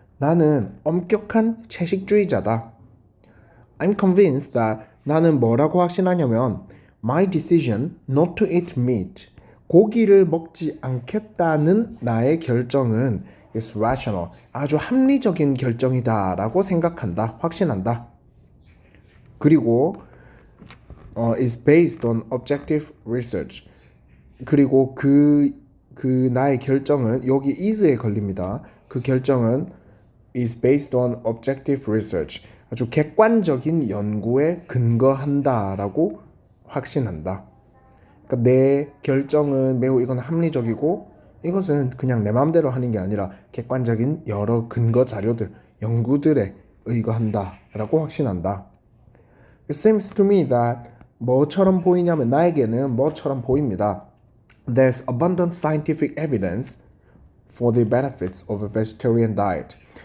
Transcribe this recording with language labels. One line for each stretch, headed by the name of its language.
Korean: 나는 엄격한 채식주의자다.
English: I'm convinced that
Korean: 나는 뭐라고 확신하냐면
English: my decision not to eat meat,
Korean: 고기를 먹지 않겠다는 나의 결정은
English: is rational,
Korean: 아주 합리적인 결정이다라고 생각한다, 확신한다. 그리고
English: is based on objective research.
Korean: 그리고 그 나의 결정은 여기 is에 걸립니다. 그 결정은
English: is based on objective research.
Korean: 아주 객관적인 연구에 근거한다라고 확신한다. 그러니까 내 결정은 매우 이건 합리적이고 이것은 그냥 내 마음대로 하는 게 아니라 객관적인 여러 근거 자료들, 연구들에 의거한다라고 확신한다.
English: It seems to me that
Korean: 뭐처럼 보이냐면 나에게는 뭐처럼 보입니다.
English: There's abundant scientific evidence for the benefits of a vegetarian diet.